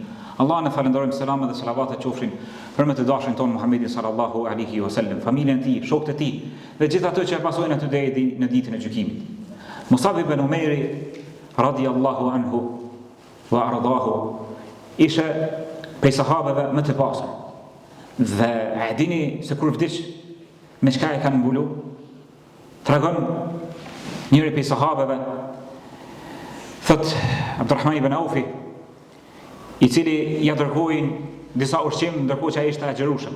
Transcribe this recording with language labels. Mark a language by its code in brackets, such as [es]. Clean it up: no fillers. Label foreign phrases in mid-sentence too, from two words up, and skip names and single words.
[sq] Allah në falenderojmë, selamet dhe salavatet qofshin për me të dashrin tonë Muhammedin [ar] صلى الله عليه وسلم, [sq] familjen e tij, shokët e tij dhe gjithë ato që e pasojnë aty deri në ditën e gjykimit. Musab ibn Umairi [ar] رضي الله عنه وأرضاه [sq] ishte prej sahabeve më të pasur. Dhe e dini se kur vdiq me çka e kanë mbulu? Tregon njëri prej sahabeve, thot Abdurrahman ibn Aufi, i cili ja dërgojnë disa ushqim ndërkohë që ai ishte agjërueshëm.